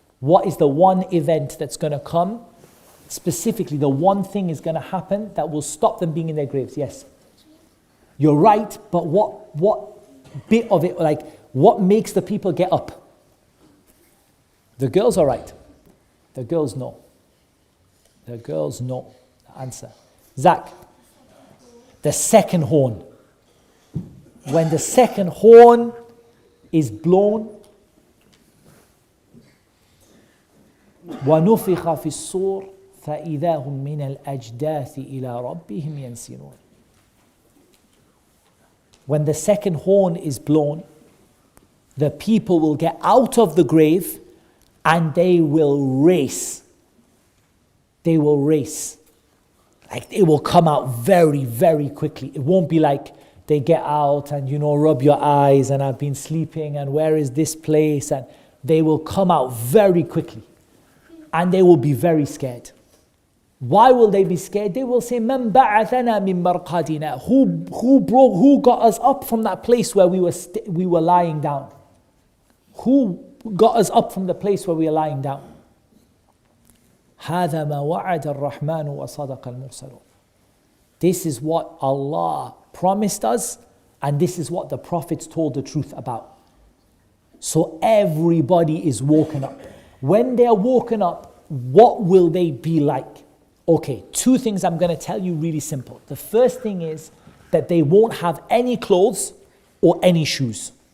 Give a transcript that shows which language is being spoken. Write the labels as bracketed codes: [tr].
[en] What is the one event that's going to come? Specifically, the one thing is going to happen that will stop them being in their graves. Yes. You're right, but what bit of it, what makes the people get up? The girls are right. The girls know. The girls know the answer. Zach, the second horn. When the second horn is blown, [ar] وَنُفِخَ فِي الصُّورِ فَإِذَا هُمْ مِنَ الْأَجْدَاثِ إِلَىٰ رَبِّهِمْ يَنْسِلُونَ. [en] When the second horn is blown, the people will get out of the grave and they will race. They will race. It will come out very, very quickly. It won't be like they get out and, rub your eyes and I've been sleeping and where is this place? And they will come out very quickly. And they will be very scared. Why will they be scared? They will say, [ar] "Man ba'athana min marqadina." [en] Who got us up from that place where we were lying down? Who got us up from the place where we were lying down? [ar] هذا ما وعد الرحمن وصدق المرسلون. [en] This is what Allah promised us, and this is what the prophets told the truth about. So everybody is woken up. When they are woken up, what will they be like? Okay, 2 things I'm going to tell you really simple. The first thing is that they won't have any clothes or any shoes.